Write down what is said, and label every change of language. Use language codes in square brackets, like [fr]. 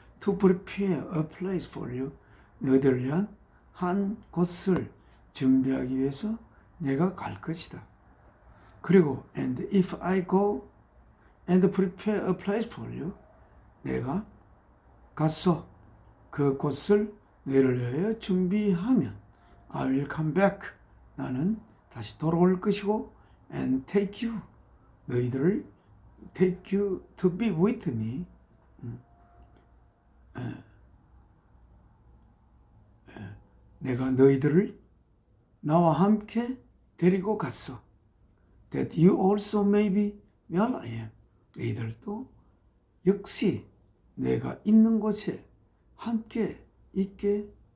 [en] To prepare a place for you. [ko] 너희들을 위한 한 곳을 준비하기 위해서 내가 갈 것이다. 그리고 [en] and if I go and prepare a place for you. [ko] 내가 가서 그 곳을 너희를 위하여 준비하면 [en] I will come back. [ko] 나는 다시 돌아올 것이고 [en] and take you. [ko] 너희들을 [en] take you to be with me. [ko] 내가 너희들을 나와 함께 데리고 갔어. [en] That you also may be where I am. [ko] 너희들도 역시 내가 있는 곳에 함께 있게